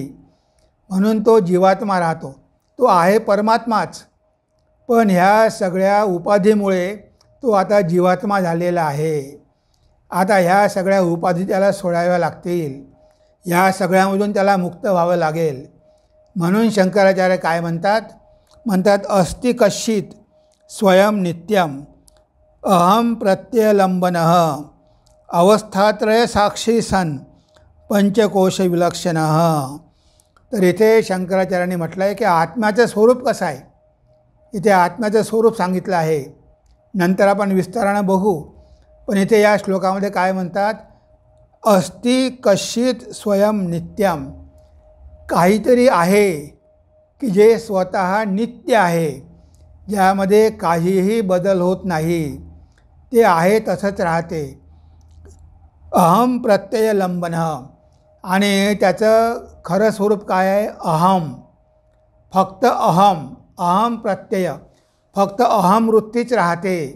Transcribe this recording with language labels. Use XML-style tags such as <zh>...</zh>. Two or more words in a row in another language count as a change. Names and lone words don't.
<mr>म्हणून तो जीवात्मा राहतो. तो आहे परमात्माच, पण ह्या सगळ्या उपाधीमुळे तो आता जीवात्मा झालेला आहे. आता ह्या सगळ्या उपाधी त्याला सोडाव्या लागतील. ह्या सगळ्यामधून त्याला मुक्त व्हावं लागेल. म्हणून शंकराचार्य काय म्हणतात</mr> <sa>अस्ति कश्चित् स्वयं नित्यम अहम प्रत्यलंबनः अवस्थात्रय साक्षी सन पंचकोश विलक्षणः.</sa> <mr>तर इथे शंकराचार्यांनी म्हटलं आहे की आत्म्याचं स्वरूप कसं आहे, इथे आत्म्याचं स्वरूप सांगितलं आहे. नंतर आपण विस्तारानं बघू. पण इथे या श्लोकामध्ये काय म्हणतात,</mr> <sa>अस्ति कश्चित् स्वयं नित्यम,</sa> <mr>काहीतरी आहे की जे स्वतः नित्य आहे, ज्यामध्ये काहीही बदल होत नाही, ते आहे तसंच राहते.</mr> <sa>अहम प्रत्यय लंबन,</sa> <mr>आणि त्याचं खरं स्वरूप काय आहे, अहम, फक्त अहम,</mr> <sa>अहम प्रत्यय,</sa> <mr>फक्त अहम वृत्तीच राहते.</mr>